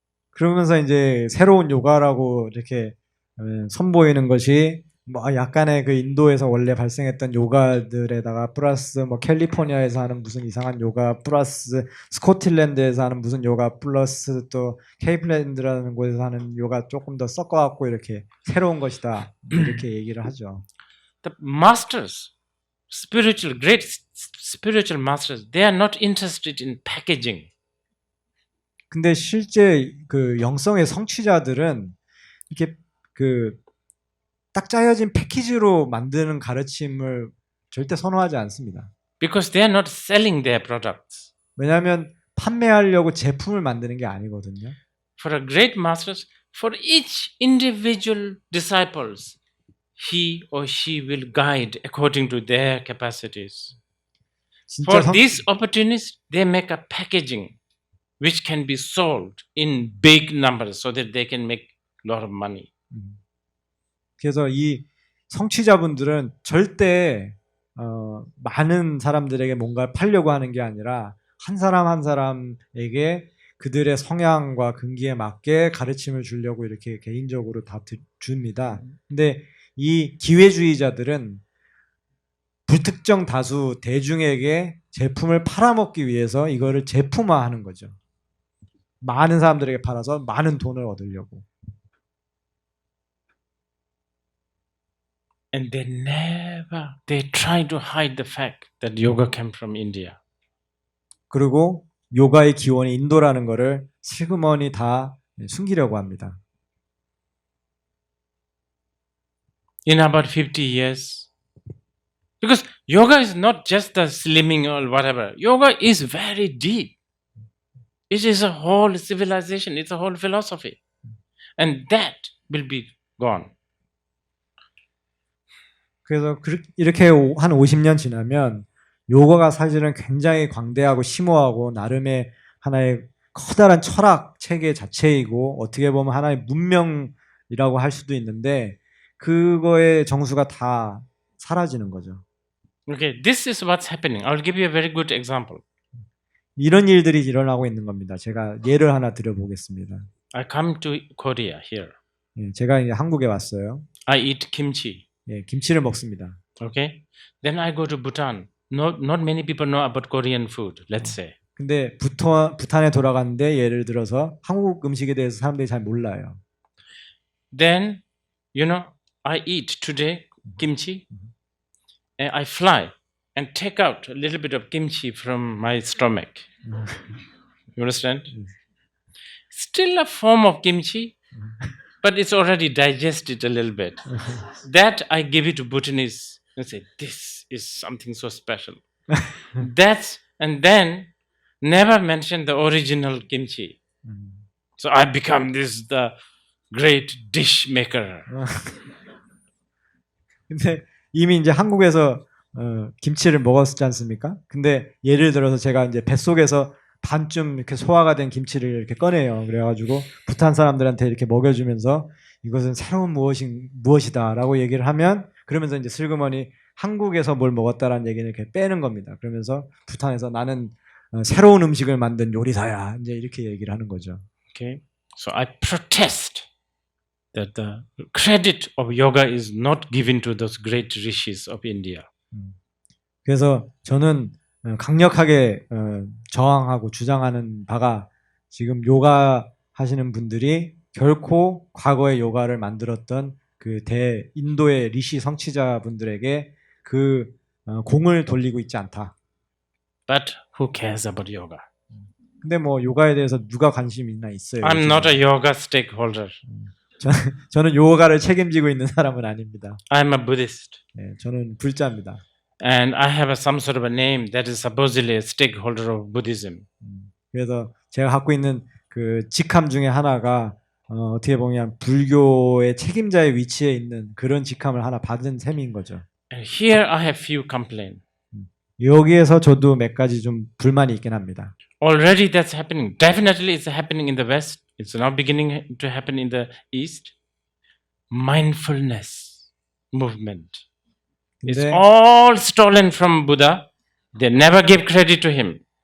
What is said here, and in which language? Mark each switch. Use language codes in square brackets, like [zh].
[ko] 그러면서 이제 새로운 요가라고 이렇게 선보이는 것이 뭐 약간의 그 인도에서 원래 발생했던 요가들에다가 플러스 뭐 캘리포니아에서 하는 무슨 이상한 요가 플러스 스코틀랜드에서 하는 무슨 요가 플러스 또 케이플랜드라는 곳에서 하는 요가 조금 더 섞어갖고 이렇게 새로운 것이다 이렇게 얘기를 하죠. [en] The masters, great spiritual masters, they are not interested in packaging. [ko] 근데 실제 그 영성의 성취자들은 이렇게 그 딱 짜여진 패키지로 만드는 가르침을 절대 선호하지 않습니다. [en] because they are not selling their products. [ko] 왜냐하면 판매하려고 제품을 만드는 게 아니거든요. [en] For a great masters, for each individual disciples, he or she will guide according to their capacities. [ko] 진짜 [en] For these opportunities, they make a packaging which can be sold in big numbers so that they can make a lot of money. [ko] 그래서 이 성취자분들은 절대 많은 사람들에게 뭔가를 팔려고 하는 게 아니라 한 사람 한 사람에게 그들의 성향과 근기에 맞게 가르침을 주려고 이렇게 개인적으로 다 줍니다. 근데 이 기회주의자들은 불특정 다수 대중에게 제품을 팔아먹기 위해서 이거를 제품화하는 거죠. 많은 사람들에게 팔아서 많은 돈을 얻으려고. [en] And they try to hide the fact that yoga came from India. [ko] 그리고 요가의 기원이 인도라는 거를 슬그머니 다 숨기려고 합니다. [en] In about 50 years, because yoga is not just the slimming or whatever. Yoga is very deep. It is a whole civilization. It's a whole philosophy. And that will be gone. [ko] 그래서 이렇게 한 50년 지나면 요가가 사실은 굉장히 광대하고 심오하고 나름의 하나의 커다란 철학 체계 자체이고 어떻게 보면 하나의 문명이라고 할 수도 있는데 그거의 정수가 다 사라지는 거죠. [en] Okay, this is what's happening. I'll give you a very good example. [ko] 이런 일들이 일어나고 있는 겁니다. 제가 예를 하나 드려보겠습니다. [en] I come to Korea here. [ko] 제가 이제 한국에 왔어요. [en] I eat kimchi. [ko] 김치를 먹습니다. [en] Okay, then I go to Bhutan. Not many people know about Korean food. Let's say. [ko] 근데 부탄에 돌아갔는데 예를 들어서 한국 음식에 대해서 사람들이 잘 몰라요. [en] Then, I eat today kimchi. And I fly and take out a little bit of kimchi from my stomach. You understand? Still a form of kimchi, but it's already digested a little bit. That I give it to Bhutanese and say, this is something so special. And then never mention the original kimchi. So I become the great dish maker. [ko] 근데 이미 이제 한국에서 김치를 먹었지 않습니까? 근데 예를 들어서 제가 이제 뱃속에서 반쯤 이렇게 소화가 된 김치를 이렇게 꺼내요. 그래가지고 부탄 사람들한테 이렇게 먹여주면서 이것은 새로운 무엇이다라고 얘기를 하면 그러면서 이제 슬그머니 한국에서 뭘 먹었다라는 얘기를 이렇게 빼는 겁니다. 그러면서 부탄에서 나는 새로운 음식을 만든 요리사야. 이제 이렇게 얘기를 하는 거죠. [en] Okay, so I protest that the credit of yoga is not given to those great rishis of India. [ko] 그래서 저는 강력하게 저항하고 주장하는 바가 지금 요가 하시는 분들이 결코 과거의 요가를 만들었던 그 인도의 리시 성취자분들에게 그 공을 돌리고 있지 않다. [en] But who cares about yoga? [ko] 근데 뭐 요가에 대해서 누가 관심이 있나 있어요. [en] I'm not a yoga stakeholder. [ko] 저는 요가를 책임지고 있는 사람은 아닙니다. [en] I'm a Buddhist. [ko] 저는 불자입니다. [en] And I have some sort of a name that is supposedly a stakeholder of Buddhism. [ko] 그래서 제가 갖고 있는 그 직함 중에 하나가 어떻게 보면 불교의 책임자의 위치에 있는 그런 직함을 하나 받은 셈인 거죠. [en] And here I have few complaints. [ko] 여기에서 저도 몇 가지 좀 불만이 있긴 합니다. [en] Already that's happening. Definitely it's happening in the West. It's now beginning to happen in the East. Mindfulness movement. It's all stolen from Buddha. They never gave credit to him.